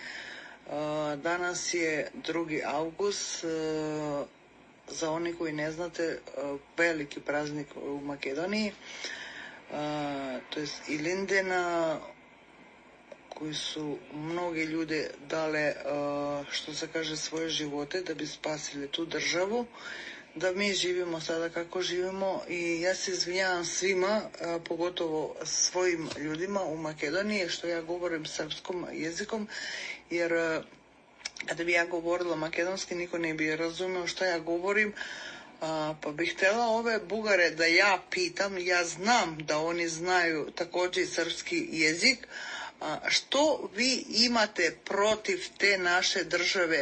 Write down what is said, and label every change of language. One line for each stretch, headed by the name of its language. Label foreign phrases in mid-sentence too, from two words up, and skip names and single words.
Serbian: Данас е 2 август, за они кои не знате, велики празник у Македонија, тоест Илиндена, кои су многи луѓе дале, што се каже, своје животе да би спасиле ту државу, да ми живимо сада како живимо и јас се извинјавам свима, поготово своим људима у Македонија, што ја говорим српском јазиком, jer kada bi ja govorila makedonski, niko ne bi razumeo šta ja govorim, pa bih htjela ove Bugare da ja pitam, ja znam da oni znaju također i srpski jezik, što vi imate protiv te naše države?